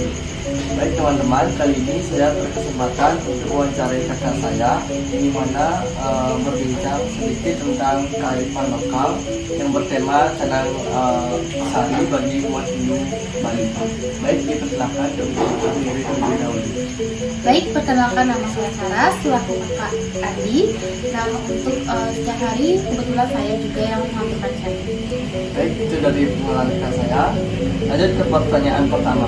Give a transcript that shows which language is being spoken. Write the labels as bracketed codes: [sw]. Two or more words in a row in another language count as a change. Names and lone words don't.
[id] Baik teman-teman, kali ini saya berkesempatan untuk wawancarai kakak saya, di mana berbincang sedikit tentang kearifan lokal yang bertema canang sari bagi umat Hindu Bali. Baik, dipersilakan untuk diri terlebih dahulu. Baik, perkenalkan, nama saya Sarah selaku kakak Adi. Nah, untuk setiap hari kebetulan saya juga yang mengambil canang. Baik, itu dari pengenalan kakak saya. Lanjut ke pertanyaan pertama.